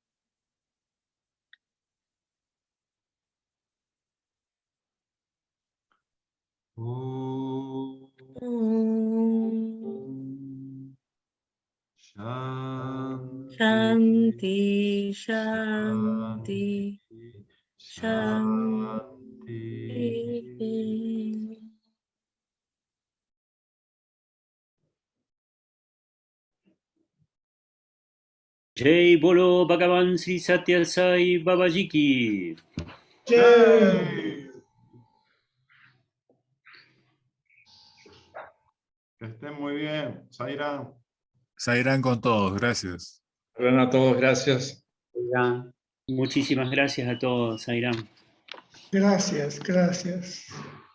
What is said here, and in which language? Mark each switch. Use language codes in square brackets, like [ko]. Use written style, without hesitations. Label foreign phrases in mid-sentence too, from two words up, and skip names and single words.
[sa] Shanti, Shanti, Shanti. [hi] Jai Bolo Bhagavan Sri Satya Sai Babaji ki. Jai. [es] Que estén muy bien. Zaira. Sairán con todos, gracias. A todos, gracias. Muchísimas gracias a todos, Zairán. Gracias, gracias.